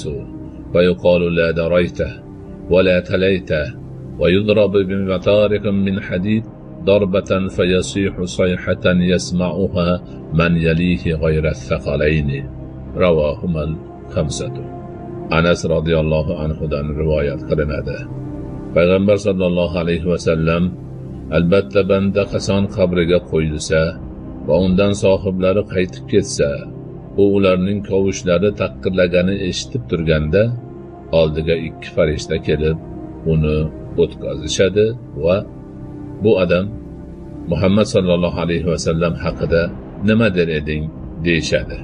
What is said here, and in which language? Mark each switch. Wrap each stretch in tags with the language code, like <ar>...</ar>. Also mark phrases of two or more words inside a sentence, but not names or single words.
<ar>فيقال: لا دريته ولا تليته. ويضرب بمطارق من حديد ضربة فيصيح صيحة يسمعها من يليه غير الثقلين. رواهما الخمسة.</ar> <uz>Anas radhiyallohu anhudan rivoyat qilinadi. Payg'ambar</uz> <ar>صلى الله عليه وسلم:</ar> <uz>albatta banda qachon qabriga qo'yilsa va undan sohiblari qaytib ketsa, u ularning kovushlari taqirlagani eshitib turganda, oldiga 2 farishta kelib uni o'tkazishadi va bu odam Muhammad</uz> <ar>صلى الله عليه وسلم</ar> <uz>haqida nima der eding deyishadi.</uz>